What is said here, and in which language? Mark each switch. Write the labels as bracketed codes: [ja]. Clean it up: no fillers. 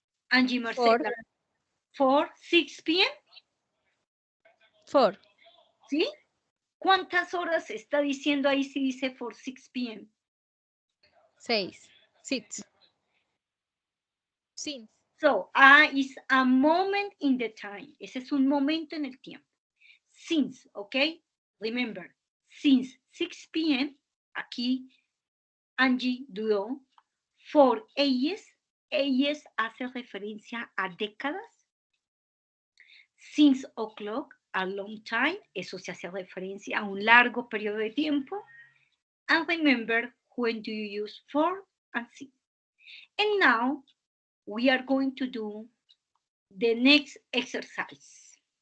[en] Angie Marcela. For 6 p.m. For. [es] ¿Sí? ¿Cuántas horas está diciendo ahí si dice [en] for 6 p.m.? 6. Six. Since. So, is a moment in the time. [es] Ese es un momento en el tiempo. Since, ¿ok? [en] Remember, since 6 p.m., [es] aquí Angie dudó. For AS hace referencia a décadas. [en] Since o'clock, a long time, [es] eso se hace referencia a un largo periodo de tiempo. [en] And remember, when do you use for and since? And now, we are going to do the next exercise.